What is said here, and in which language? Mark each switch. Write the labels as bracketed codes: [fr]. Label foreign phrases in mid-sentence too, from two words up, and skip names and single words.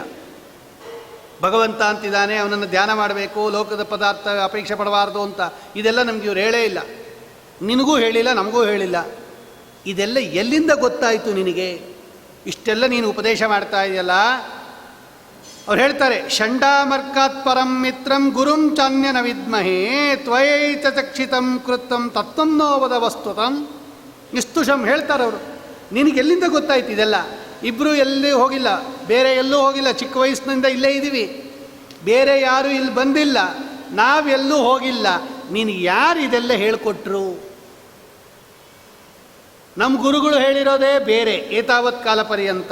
[kn] ಭಗವಂತ ಅಂತಿದ್ದಾನೆ, ಅವನನ್ನು ಧ್ಯಾನ ಮಾಡಬೇಕು, ಲೋಕದ ಪದಾರ್ಥ ಅಪೇಕ್ಷೆ ಪಡಬಾರ್ದು ಅಂತ. ಇದೆಲ್ಲ ನಮ್ಗೆ ಇವ್ರು ಹೇಳೇ ಇಲ್ಲ. ನಿನಗೂ ಹೇಳಿಲ್ಲ, ನಮಗೂ ಹೇಳಿಲ್ಲ. ಇದೆಲ್ಲ ಎಲ್ಲಿಂದ ಗೊತ್ತಾಯಿತು ನಿನಗೆ? ಇಷ್ಟೆಲ್ಲ ನೀನು ಉಪದೇಶ ಮಾಡ್ತಾ ಇದೆಯಲ್ಲ. ಅವ್ರು ಹೇಳ್ತಾರೆ, [sa] ಷಂಡಾಮರ್ಕಾತ್ ಪರಂ ಮಿತ್ರಂ ಗುರುಂ ಚಾನ್ಯನ ವಿದ್ಮಹೇ ತ್ವಯೈತ ಚಕ್ಷಿತಂ ಕೃತಂ ತತ್ವಂ ನೋವದ ವಸ್ತುತಂ ನಿಸ್ತುಷಂ. [kn] ಹೇಳ್ತಾರೆ ಅವರು, ನಿನಗೆಲ್ಲಿಂದ ಗೊತ್ತಾಯ್ತು ಇದೆಲ್ಲ? ಇಬ್ಬರು ಎಲ್ಲಿ ಹೋಗಿಲ್ಲ, ಬೇರೆ ಎಲ್ಲೂ ಹೋಗಿಲ್ಲ, ಚಿಕ್ಕ ವಯಸ್ಸಿನಿಂದ ಇಲ್ಲೇ ಇದ್ದೀವಿ, ಬೇರೆ ಯಾರೂ ಇಲ್ಲಿ ಬಂದಿಲ್ಲ, ನಾವೆಲ್ಲೂ ಹೋಗಿಲ್ಲ. ನೀನು ಯಾರು ಇದೆಲ್ಲ ಹೇಳಿಕೊಟ್ರು? ನಮ್ಮ ಗುರುಗಳು ಹೇಳಿರೋದೇ ಬೇರೆ, [sa] ಏತಾವತ್ ಕಾಲ ಪರ್ಯಂತ.